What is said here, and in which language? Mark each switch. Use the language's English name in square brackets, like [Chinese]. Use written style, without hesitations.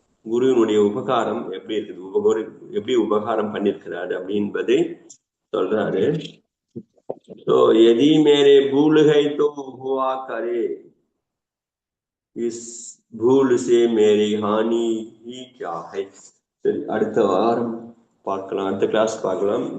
[Tamil] குருவினுடைய உபகாரம் எப்படி இருக்குது, எப்படி உபகாரம் பண்ணிருக்கிறாரு அப்படின்பதை சொல்றாரு. [Hindi] तो यदि मेरे भूल है तो हुआ करे, इस भूल से मेरी हानि ही क्या है. [Tamil] சரி, அடுத்த வாரம் பார்க்கலாம், அடுத்த கிளாஸ் பார்க்கலாம்.